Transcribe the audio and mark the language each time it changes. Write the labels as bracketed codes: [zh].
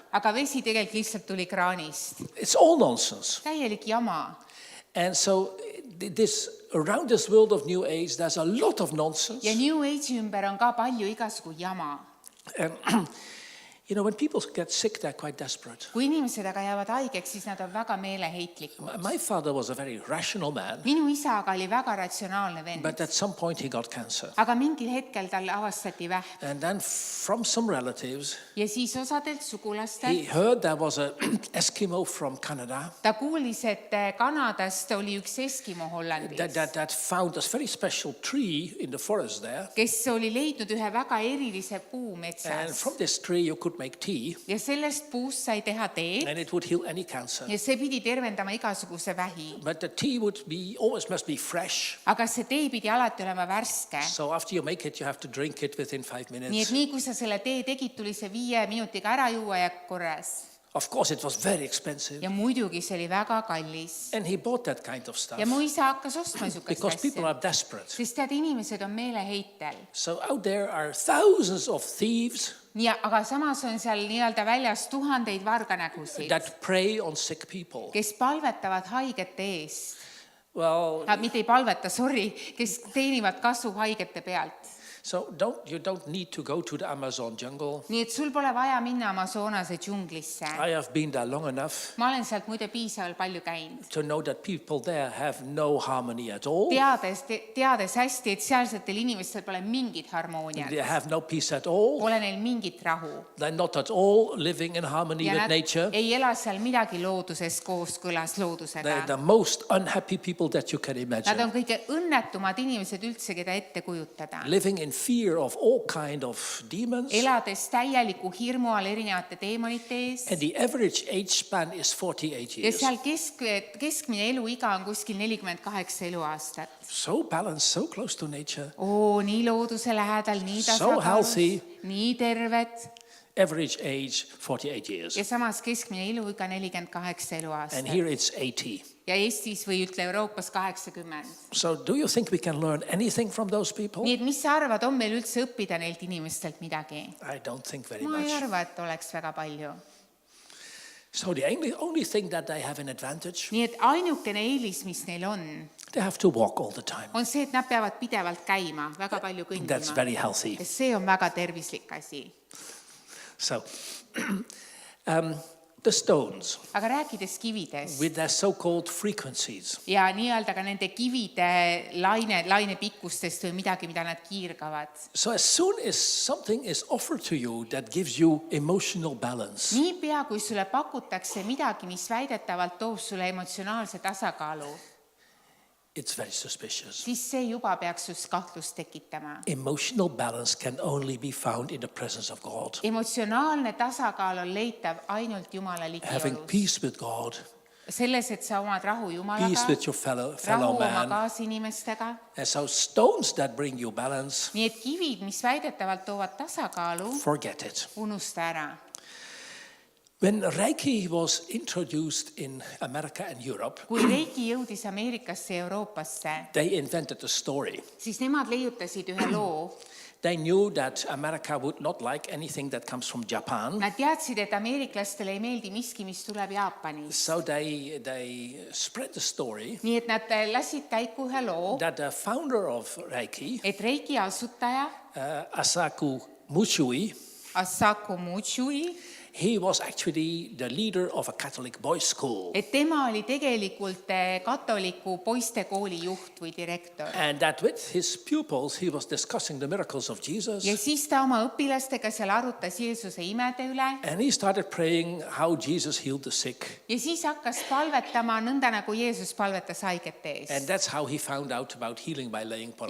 [et] Aga vesi tegelikult lihtsalt tuli kraanist. [en] It's all nonsense. [et] Täielik jama. [en] And so around this world of New Age, there's a lot of nonsense. [et] Ja New Age'i ümber on ka palju igasugu jama. [en] And you know, when people get sick, they're quite desperate. [et] Kui inimesed aga jäävad haigeks, siis nad on väga meeleheitlikud. [en] My father was a very rational man, [et] Minu isa aga oli väga ratsionaalne vend. [en] but at some point he got cancer. [et] Aga mingil hetkel tal avastati vähk. [en] And then from some relatives, [et] Ja siis osadelt sugulastelt [en] he heard there was an Eskimo from Canada [et] ta kuulis, et Kanadast oli üks Eskimo Hollandis, [en] that found a very special tree in the forest there. [et] kes oli leidnud ühe väga erilise puu [en] And [et] metsas. [en] from this tree you could make tea, [et] Ja sellest puust sai teha tee [en] and it would heal any cancer. [et] ja see pidi tervendama igasuguse vähi. [en] But the tea always must be fresh. [et] Aga see tee pidi alati olema värske. [en] So after you make it, you have to drink it within 5 [et] Nii et [en] minutes. [et] nii kui sa selle tee tegid, tuli see 5 minutiga ära juua ja korras. [en] Of course, it was very expensive. [et] Ja muidugi see oli väga kallis. [en] And he bought that kind of stuff [et] Ja mu isa hakkas ostma niisugust [en] because people [et] asja. [en] are desperate. [et] Sest tead, inimesed on meeleheitel. [en] So out there are thousands of thieves [et] Ja, aga samas on seal nii-öelda väljas tuhandeid varganägusid, [en] that prey on sick people. [et] kes palvetavad haigete eest. [en] Well, [et] Mitte ei palveta, sorry, kes teenivad kasu haigete pealt. [en] so you don't need to go to the Amazon jungle. [et] Nii et sul pole vaja minna Amazonase džunglisse. [en] I have been there long enough [et] Ma olen sealt muide piisavalt palju käinud. [en] to know that people there have no harmony at all. [et] Teades hästi, et sealsetel inimestel pole mingit harmooniat. [en] They have no peace at all. [et] Pole neil mingit rahu. [en] They're not at all living in harmony [et] Ja [en] with [et] nad [en] nature. [et] ei ela seal midagi looduses kooskõlas [en] They're [et] loodusega. [en] the most unhappy people that you can [et] Nad [en] imagine. [et] on kõige õnnetumad inimesed üldse, keda ette kujutada. [en] Living in fear of all kind of demons. [et] Elades täieliku hirmu all erinevate teemonite ees. [en] And the average age span is 48 [et] Ja [en] years. [et] seal keskmine eluiga on kuskil 48 eluaastat. [en] So balanced, so close to nature. [et] Nii looduse lähedal, nii [en] So [et] tasakaalus, [en] healthy. [et] nii terved. [en] Average age 48 years. [et] Ja samas keskmine eluiga 48 [en] And [et] eluaastat. [en] here it's 80. [et] Ja Eestis või ütle Euroopas 80. [en] So do you think we can learn anything from those people? [et] Nii et mis sa arvad, on meil üldse õppida neilt inimestelt midagi? [en] I don't think very [et] Ma ei [en] much. [et] arva, et oleks väga palju. [en] So the only thing that they have an advantage, [et] Nii et ainukene eelis, mis neil [en] they have to walk all the time. [et] on see, et nad peavad pidevalt käima, väga palju [en] That's [et] kõndima. [en] very healthy. [et] Ja see on väga tervislik asi. [en] So the stones [et] Aga rääkides kividest [en] with their so-called frequencies, [et] ja nii-öelda ka nende kivide laine pikkustest või midagi, mida nad kiirgavad. [en] so as soon as something is offered to you that gives you emotional balance, [et] Niipea, kui sulle pakutakse midagi, mis väidetavalt toob sulle emotsionaalse tasakaalu, [en] it's very suspicious. [et] siis see juba peaks just kahtlust tekitama. [en] Emotional balance can only be found in the presence of God. [et] Emotsionaalne tasakaal on leitav ainult Jumala [en] Having [et] ligiolus. [en] peace with God, [et] Selles, et sa omad rahu [en] peace [et] Jumalaga, [en] with your fellow [et] rahu oma [en] man. [et] kaasinimestega. [en] And so stones that bring you balance, [et] Nii et kivid, mis väidetavalt toovad tasakaalu, [en] forget it. [et] unusta ära. [en] When Reiki was introduced in America and Europe, [et] Kui Reiki jõudis Ameerikasse ja Euroopasse, [en] they invented a story. [et] siis nemad leiutasid ühe loo. [en] They knew that America would not like anything that comes from Japan. [et] Nad teadsid, et ameeriklastele ei meeldi miski, mis tuleb Jaapanist. [en] So they spread the story [et] Nii et nad lasid käiku ühe loo, [en] that the founder of Reiki [et] et Reiki asutaja [en] Asaku Muchui. [et] Asaku Muchui, [en] He was actually the leader of a Catholic boys' school. [et] et tema oli tegelikult katoliku poistekooli juht või direktor. [en] And that with his pupils, he was discussing the miracles of Jesus. [et] Ja siis ta oma õpilastega seal arutas Jeesuse imede üle [en] And he started praying how Jesus healed the sick. [et] ja siis hakkas palvetama nõnda, nagu Jeesus palvetas haigete [en] And [et] ees. [en] that's how he found out about healing by laying on